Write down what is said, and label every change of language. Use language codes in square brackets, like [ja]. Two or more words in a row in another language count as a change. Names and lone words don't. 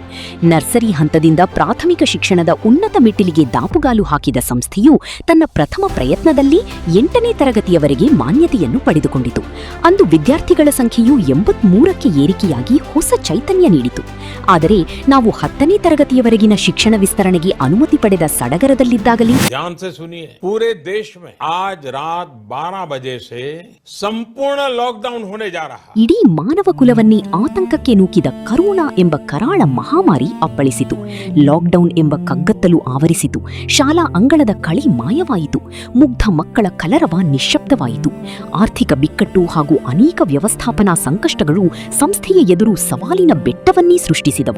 [kn] ನರ್ಸರಿ ಹಂತದಿಂದ ಪ್ರಾಥಮಿಕ ಶಿಕ್ಷಣದ ಉನ್ನತ ಮೆಟ್ಟಿಲಿಗೆ ದಾಪುಗಾಲು ಹಾಕಿದ ಸಂಸ್ಥೆಯು ತನ್ನ ಪ್ರಥಮ ಪ್ರಯತ್ನದಲ್ಲಿ 8ನೇ ತರಗತಿಯವರೆಗೆ ಮಾನ್ಯತೆಯನ್ನು ಪಡೆದುಕೊಂಡಿತು. ಅಂದು ವಿದ್ಯಾರ್ಥಿಗಳ ಸಂಖ್ಯೆಯು 83ಕ್ಕೆ ಏರಿಕೆಯಾಗಿ ಹೊಸ ಚೈತನ್ಯ ನೀಡಿತು. ಆದರೆ ನಾವು 10ನೇ ತರಗತಿಯವರೆಗಿನ ಶಿಕ್ಷಣ ವಿಸ್ತರಣೆಗೆ ಅನುಮತಿ ಪಡೆದ ಸಡಗರದಲ್ಲಿದ್ದಾಗಲೇ [hi] ध्यान से सुनिए, पूरे देश में आज रात 12 बजे से संपूर्ण लॉकडाउन होने जा रहा है. [kn] ಇಡೀ ಮಾನವ ಕುಲವನ್ನೇ ಆತಂಕಕ್ಕೆ ನೂಕಿದ ಕರೋನಾ ಎಂಬ ಕರಾಳ ಮಹಾಮಾರಿ ಅಪ್ಪಳಿಸಿತು. ಲಾಕ್ಡೌನ್ ಎಂಬ ಕಗ್ಗತ್ತಲು ಆವರಿಸಿತು. ಶಾಲಾ ಅಂಗಳದ ಕಳಿ ಮಾಯವಾಯಿತು. ಮುಗ್ಧ ಮಕ್ಕಳ ಕಲರವ ನಿಶ್ಶಬ್ದವಾಯಿತು. ಆರ್ಥಿಕ ಬಿಕ್ಕಟ್ಟು ಹಾಗೂ ಅನೇಕ ವ್ಯವಸ್ಥಾಪನಾ ಸಂಕಷ್ಟಗಳು ಸಂಸ್ಥೆಯ ಎದುರು ಸವಾಲಿನ ಬೆಟ್ಟವನ್ನೇ ಸೃಷ್ಟಿಸಿದವು.